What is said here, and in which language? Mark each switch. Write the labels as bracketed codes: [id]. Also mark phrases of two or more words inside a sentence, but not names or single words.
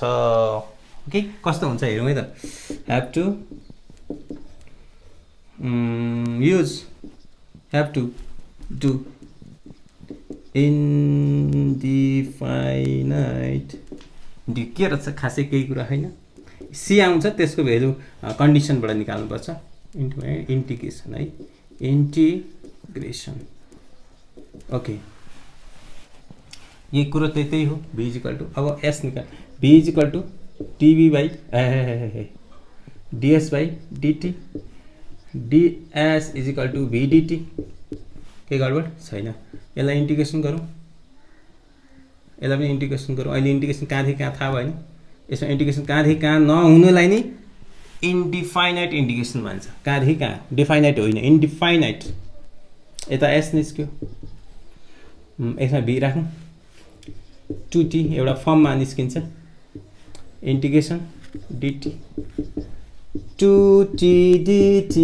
[ne] ओके, कस्तो हुन्छ हेरौँ है त। [en] have to do indefinite, [ne] के रहेछ खासै केही कुरा होइन, सी आउँछ, त्यसको भेल्यु कन्डिसनबाट निकाल्नुपर्छ। इन्टिग्रेसन है, इन्टिग्रेसन। ओके, ये कुरो त्यही हो। [en] v is equal to, अब s निकाल, v is equal to ds by dt, ds is equal to v dt। [ne] के गडबड छैन, यसलाई इन्टिग्रेसन गरौँ, यसलाई पनि इन्टिग्रेसन गरौँ। अहिले इन्टिग्रेसन कहाँदेखि कहाँ थाहा भएन, यसमा इन्टिग्रेसन कहाँदेखि कहाँ नहुनुलाई नै [en] indefinite integration [ne] भन्छ। कहाँदेखि कहाँ, डिफाइनाइट होइन, इन्डिफाइनाइट। यता एस निस्क्यो, यसमा भी राखौँ, 2t एउटा फर्ममा निस्किन्छ, [en] integration dt 2t dt.